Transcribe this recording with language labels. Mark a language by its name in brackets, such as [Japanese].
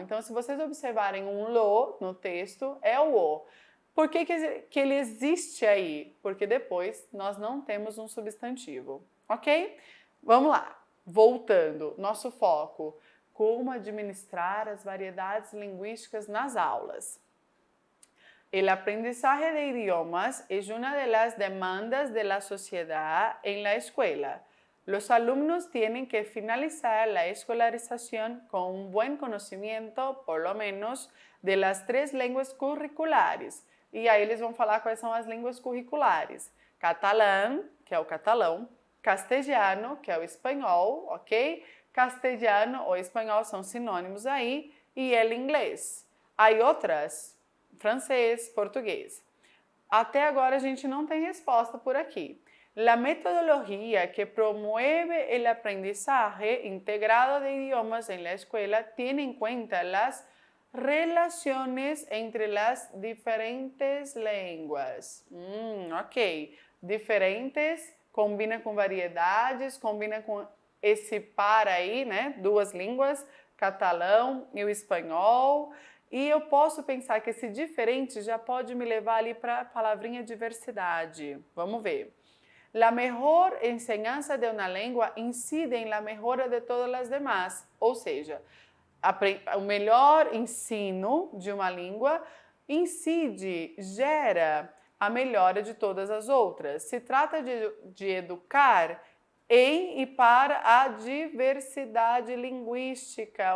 [Portuguese] Então, se vocês observarem um lo no texto, é o o. Por que ele existe aí? Porque depois nós não temos um substantivo, ok? Vamos lá, voltando, nosso foco, como administrar as variedades linguísticas nas aulas. [Spanish] El aprendizaje de idiomas es una de las demandas de la sociedad en la escuela. Los alumnos tienen que finalizar la escolarización con un buen conocimiento, por lo menos, de las 3 lenguas curriculares. [Portuguese] E aí eles vão falar quais são as línguas curriculares. Catalã, que é o catalão, castelhano, que é o espanhol, ok? Castelhano ou espanhol são sinônimos aí, e el inglês. Aí outras, francês, português. Até agora a gente não tem resposta por aqui. [Spanish] La metodología que promueve el aprendizaje integrado de idiomas en la escuela tiene en cuenta las relaciones entre las diferentes lenguas. [Portuguese] Ok. Diferentes combina com variedades, combina com esse par aí, né? 2 línguas, catalão e o espanhol. E eu posso pensar que esse diferente já pode me levar ali para a palavrinha diversidade. Vamos ver. [Spanish] La mejor enseñanza de una lengua incide en la mejora de todas las demás. [Portuguese] Ou seja, o melhor ensino de uma língua incide, gera a melhora de todas as outras. [Spanish] Se trata de educar [Portuguese] em e para a diversidade linguística.